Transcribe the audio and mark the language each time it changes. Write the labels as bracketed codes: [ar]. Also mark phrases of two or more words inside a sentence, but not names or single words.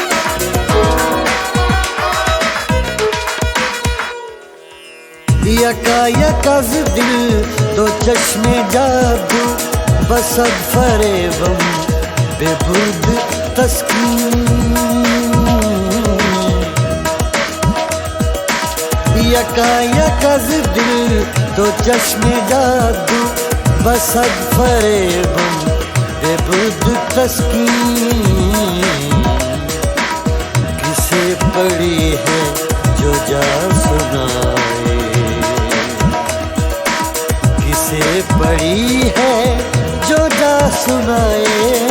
[fa] دیا کا یکایک دل دو چشم جادو بصد فریبم ببود تسکین یکایک دل دو چشم جادو بصد فریبم ببود تسکین [hi] किसे पड़ी है जो जा सुनाए किसे पड़ी है जो जा सुनाए